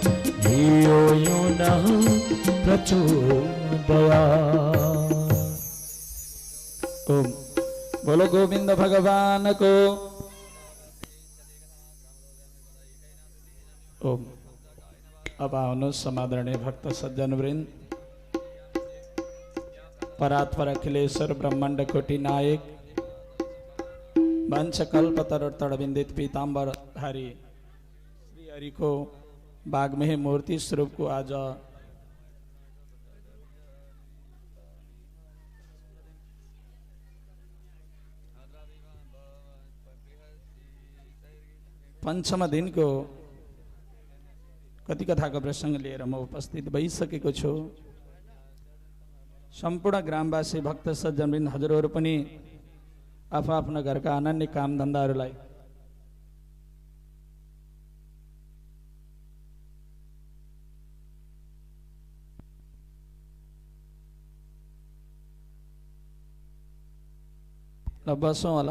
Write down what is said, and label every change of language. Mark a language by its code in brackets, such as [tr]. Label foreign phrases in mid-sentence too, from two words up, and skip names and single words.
[sa] धियो यो नः प्रचोदयात्। [hi] ओम बोलो गोविंद भगवान को। [ne] ओम अब आउनु समादरणीय भक्त सज्जन वृंद, परात्पर अखिलेश्वर ब्रह्मांड कोटि नायक वंश कल्पतरुत्तर विंदित पीताम्बर धारी श्री हरि को बागमेह मूर्ति स्वरूप को आज पंचम दिन को कति कथा को प्रसंग लिएर म उपस्थित भइसकेको छु। सम्पूर्ण ग्रामवासी भक्त सज्जनवृन्द हजुरहरू पनि आफ्ना घरका अनन्य काम धन्दाहरूलाई ल बसौँ होला।